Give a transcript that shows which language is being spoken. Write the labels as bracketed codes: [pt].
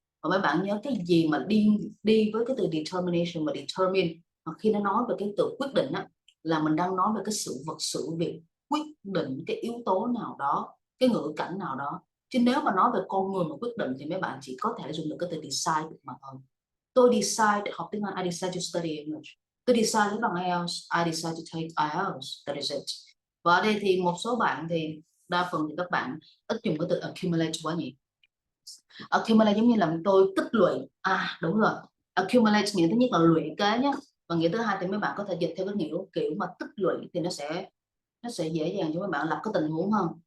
[vi] Và mấy bạn nhớ cái gì mà đi với cái từ determination và determine, mà khi nó nói về cái từ quyết định á, là mình đang nói về cái sự vật sự việc quyết định cái yếu tố nào đó, cái ngữ cảnh nào đó. Chứ nếu mà nói về con người mà quyết định thì mấy bạn chỉ có thể dùng được cái từ decide mà thôi. Tôi decide để học tiếng Anh, [en] I decide to study English. [vi] Tôi decide lấy bằng IELTS, [en] I decide to take IELTS, that is it. [vi] Và ở đây thì một số bạn thì đa phần thì các bạn ít dùng cái từ accumulate quá nhỉ. Accumulate giống như là tôi tích lũy. Đúng rồi. Accumulate nghĩa thứ nhất là lũy kế nhé. Và nghĩa thứ hai thì mấy bạn có thể dịch theo cái nghĩa kiểu mà tích lũy, thì nó sẽ dễ dàng cho mấy bạn lập cái tình huống hơn.